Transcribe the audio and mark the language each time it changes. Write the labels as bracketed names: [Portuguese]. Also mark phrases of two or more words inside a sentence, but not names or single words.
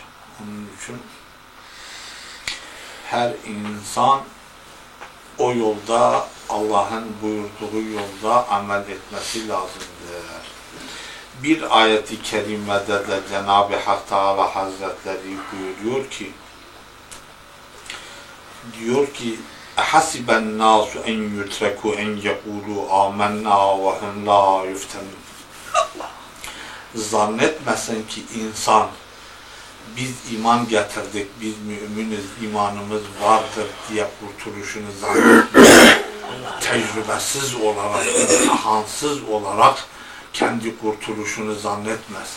[Turkish] Onun için her insan o yolda, Allah'ın buyurduğu yolda amel etmesi lazımdır. Bir ayeti kerimede de Cenab-ı Hak Teala Hazretleri buyuruyor ki, diyor ki [Arabic] اَحَسِبَ النَّاسُ اَنْ يُتْرَكُوا اَنْ يَقُولُوا آمَنَّا وَهُمْ لَا يُفْتَنُونَ. [Turkish] Zannetmesin ki insan, biz iman getirdik, biz müminiz, imanımız vardır diye kurtuluşunu zannetmesin. Tecrübesiz olarak, imtihansız olarak kendi kurtuluşunu zannetmesin.